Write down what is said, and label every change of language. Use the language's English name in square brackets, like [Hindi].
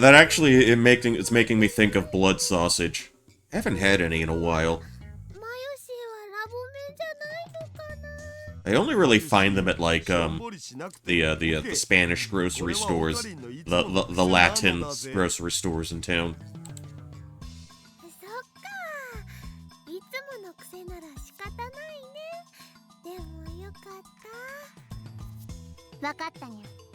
[English] That actually it's making me think of blood sausage. I haven't had any in a while. [Japanese] マユシーはラボメンじゃないのかな。 [English] I only really find them at like [Japanese] しょんぼりしなくて [English] the Spanish grocery stores, the Latin grocery stores in town. [Japanese] そっか。いつもの癖なら仕方ないね。でもよかった。わかったにゃ。